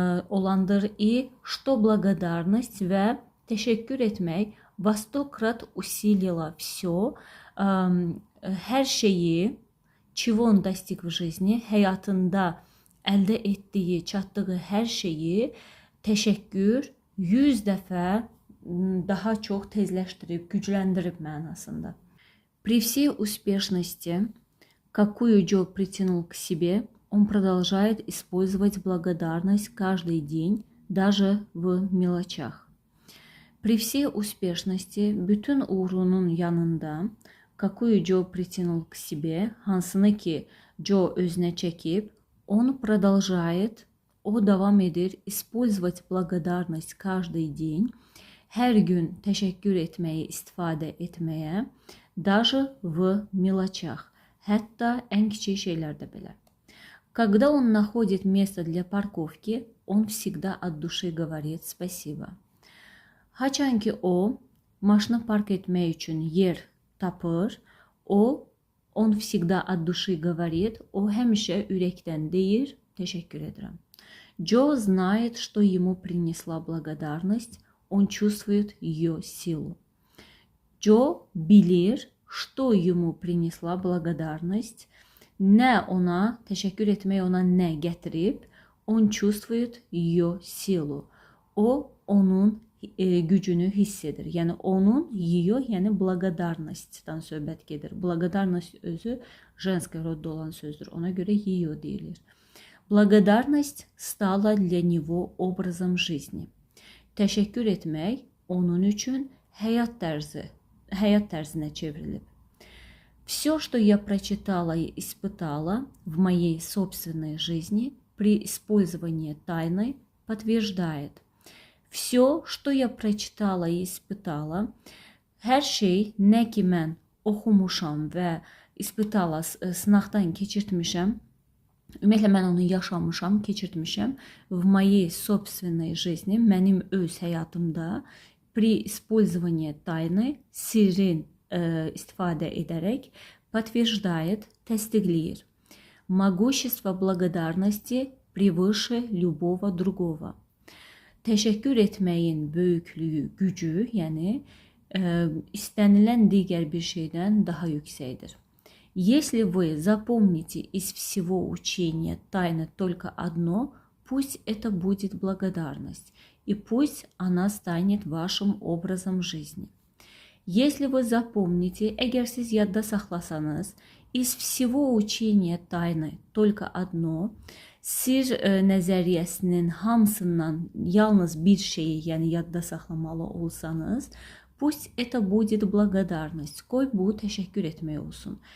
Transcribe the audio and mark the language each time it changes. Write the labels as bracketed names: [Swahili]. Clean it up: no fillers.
[Azerbaijani] olandır [Russian] что благодарность [Azerbaijani] və təşəkkür etmək [Russian] во 100 крат усилила все, [Azerbaijani] hər şeyi, [Russian] чего он достиг в жизни, [Azerbaijani] həyatında əldə etdiyi, çatdığı hər şeyi təşəkkür 100 dəfə daha çox tezləşdirib, gücləndirib mənasında. [Russian] При всей успешности, какую Джо притянул к себе, он продолжает использовать благодарность каждый день, даже в мелочах. При всей успешности, [Azerbaijani] bütün uğrunun yanında, [Russian] какую Джо притянул к себе, [Azerbaijani] hansını ki Джо özünə çəkib, [Russian] он продолжает, [Azerbaijani] o davam edir, [Russian] использовать благодарность каждый день, [Azerbaijani] hər gün təşəkkür etməyi, istifadə etməyə, [Russian] даже в мелочах, [Azerbaijani] hətta ən kiçik şeylərdə belə. [Russian] Когда он находит место для парковки, он всегда от души говорит спасибо. [Azerbaijani] Haçan ki o maşını park etmək üçün yer tapır, [Russian] он всегда от души говорит, [Azerbaijani] o həmişə ürəkdən deyir, təşəkkür edirəm. [Russian] Джо знает, что ему принесла благодарность, он чувствует ее силу. [Azerbaijani] Джо bilir, [Russian] что ему принесла благодарность, [Azerbaijani] nə ona, təşəkkür etmək ona nə gətirib, [Russian] он чувствует ее силу. [Azerbaijani] O, onun gücünü hiss edir. Yəni, onun, ее, yəni благодарностьdan söhbət gedir. Благодарность özü женский rodda olan sözdür. Ona görə ее deyilir. [Russian] Благодарность stala для него образом жизни. [Azerbaijani] Təşəkkür etmək onun üçün həyat tərzinə çevrilib. [Russian] Все, что я прочитала и испытала в моей собственной жизни при использовании тайны, подтверждает. Все, что я прочитала и испытала, [Azerbaijani] hər şey, nə ki mən oxumuşam və испытала, sınaqdan keçirtmişəm, ümumiyyətlə mən onu yaşamışam, keçirtmişəm, [Russian] в моей собственной жизни, [Azerbaijani] mənim öz həyatımda, [Russian] при использовании тайны, [Azerbaijani] sirrin istifadə edərək, подтверждает, təsdiqləyir. [Russian] Могущество благодарности превыше любого другого. [Azerbaijani] Təşəkkür etməyin böyüklüyü, gücü, yəni istənilən digər bir şeydən daha yüksəkdir. [Russian] Если вы запомните из всего учения тайны только одно, пусть это будет благодарность, и пусть она станет вашим образом жизни. Если вы запомните, [Azerbaijani] əgər siz yadda saxlasanız, [Russian] из всего учения tayны только одno, [Azerbaijani] sir nəzəriyyəsinin hamısından yalnız bir şeyi, yəni yadda saxlamalı olsanız, [Russian] пусть это будет благодарность, [Azerbaijani] qoy bu təşəkkür etmək olsun.